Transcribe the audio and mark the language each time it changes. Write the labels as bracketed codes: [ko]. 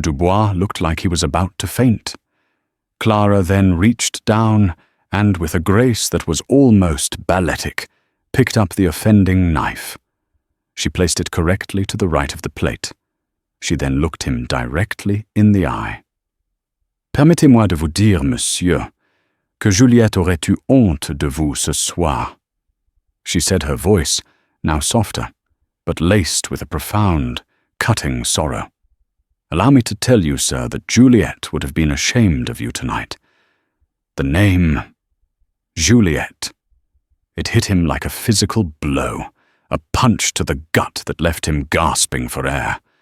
[en] Dubois, looked like he was about to faint. Clara then reached down and, with a grace that was almost balletic, picked up the offending knife. She placed it correctly to the right of the plate. She then looked him directly in the eye. [fr] Permettez-moi de vous dire, monsieur, que Juliet aurait eu honte de vous ce soir. [en] She said, her voice, now softer, but laced with a profound, cutting sorrow. Allow me to tell you, sir, that Juliet would have been ashamed of you tonight. The name, Juliet. It hit him like a physical blow, a punch to the gut that left him gasping for air.